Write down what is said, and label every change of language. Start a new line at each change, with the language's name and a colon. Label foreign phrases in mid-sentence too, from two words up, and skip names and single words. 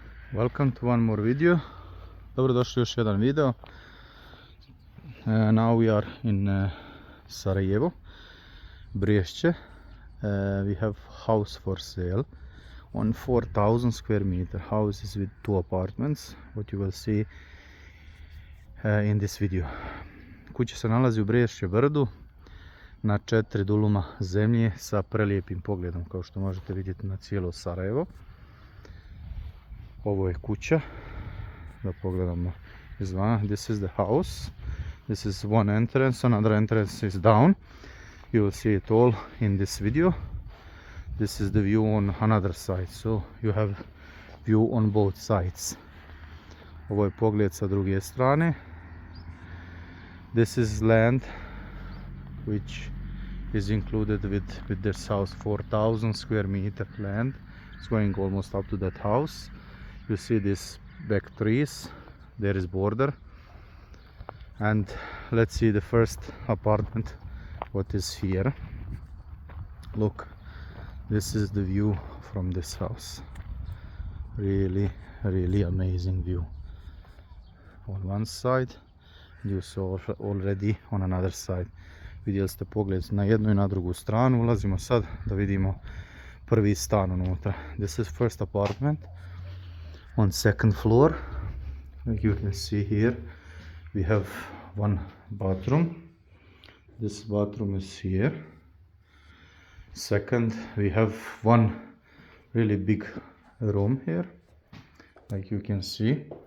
English: Welcome to one more video.
Bosnian: Dobrodošli u još jedan video.
English: Now we are in Sarajevo, Briješće. We have house for sale on 4,000 square meter. House is with 2 apartments, what you will see in this video.
Bosnian: Kuća se nalazi u Briješće brdu na 4 duluma zemlje sa prelijepim pogledom, kao što možete vidjeti na cijelo Sarajevo. Ovo je kuća, da pogledamo izvana.
English: This is the house. This is one entrance, another entrance is down. You will see it all in this video. This is the view on another side, so you have view on both sides.
Bosnian: Ovo je pogled sa druge strane.
English: This is land which is included with this house, 4,000 square meter land. It's going almost up to that house. You see these back trees, there is border. And let's see the first apartment, what is here. Look, this is the view from this house. Really amazing view. On one side, you saw already on another side.
Bosnian: Vidjeli ste pogled na jednu i na drugu stranu. Ulazimo sad da vidimo prvi stan unutra.
English: This is first apartment on second floor. Like you can see here, we have one bathroom. This bathroom is here. Second, we have one really big room here, like you can see.